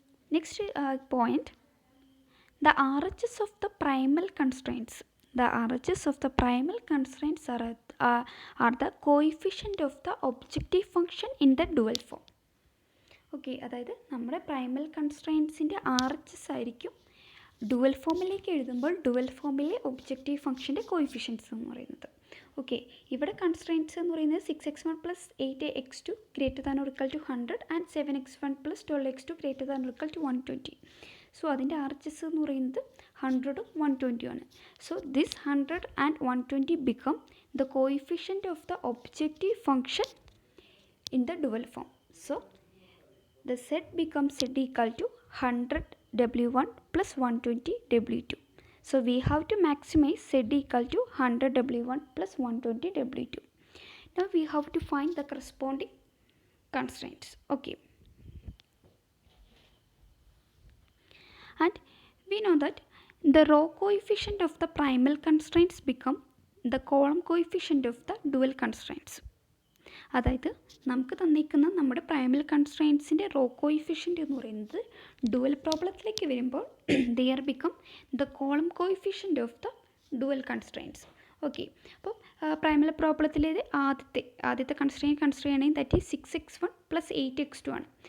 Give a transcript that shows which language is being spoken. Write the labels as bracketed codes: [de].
[en] Next point, the RHS of the primal constraints. The RHS of the primal constraints are the coefficient of the objective function in the dual form. [ml] Okay, അതായത് നമ്മുടെ Primal കൺസ്ട്രെയിൻസിൻ്റെ RHS ആയിരിക്കും dual ഫോമിലേക്ക് എഴുതുമ്പോൾ dual ഫോമിലെ objective ഫംഗ്ഷൻ്റെ coefficients എന്ന് പറയുന്നത്. [en] okay, [ml] ഇവിടെ കൺസ്ട്രെയിൻറ്റ്സ് എന്ന് പറയുന്നത് [en] 6x1 plus 8x2 greater than or equal to 100 and 7x1 plus 12x2 greater than or equal to 120. [ml] So അതിൻ്റെ RHS എന്ന് പറയുന്നത് 100ഉം 120 ആണ്. [en] So this 100 and 120 become the coefficient of the objective function in the dual form. So the set becomes z equal to 100 w1 plus 120 w2. So we have to maximize z equal to 100 w1 plus 120 w2. Now we have to find the corresponding constraints. Okay, and we know that the row coefficient of the primal constraints become the column coefficient of the dual constraints. [ml] അതായത് നമുക്ക് തന്നിരിക്കുന്ന നമ്മുടെ Primal കൺസ്ട്രെയിൻസിൻ്റെ raw coefficient എന്ന് പറയുന്നത് dual പ്രോബ്ലത്തിലേക്ക് വരുമ്പോൾ [en] There become the column coefficient of the dual constraints. [ml] Okay, അപ്പോൾ Primal പ്രോബ്ലത്തിലേത് ആദ്യത്തെ constrain ആണെങ്കിൽ that is 6x1 plus 8x2 ആണ്.